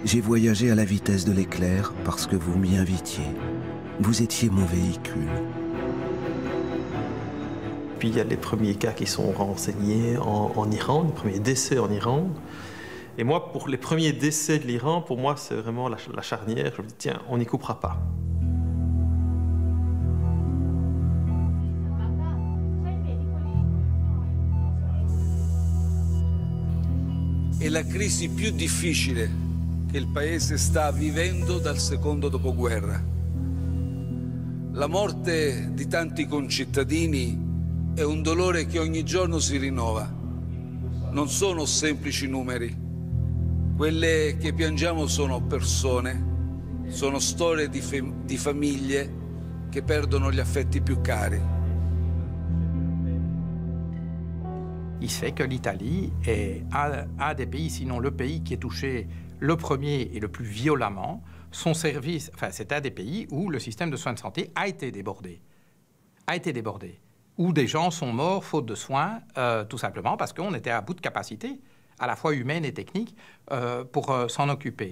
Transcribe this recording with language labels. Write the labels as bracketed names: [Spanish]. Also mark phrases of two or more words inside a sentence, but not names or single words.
[French] J'ai voyagé à la vitesse de l'éclair parce que vous m'y invitiez. Vous étiez mon véhicule. Puis il y a les premiers cas qui sont renseignés en Iran, les premiers décès en Iran. Et moi, pour les premiers décès de l'Iran, pour moi, c'est vraiment la charnière. Je me dis, tiens, on n'y coupera pas. [Italian] È la crisi più difficile che il Paese sta vivendo dal secondo dopoguerra. La morte di tanti concittadini è un dolore che ogni giorno si rinnova. Non sono semplici numeri. Quelle che piangiamo sono persone, sono storie di famiglie che perdono gli affetti più cari. [French] Il se fait que l'Italie est un des pays, sinon le pays qui est touché le premier et le plus violemment. Son service, enfin c'est un des pays où le système de soins de santé a été débordé. Où des gens sont morts faute de soins, tout simplement parce qu'on était à bout de capacité, à la fois humaine et technique, pour s'en occuper.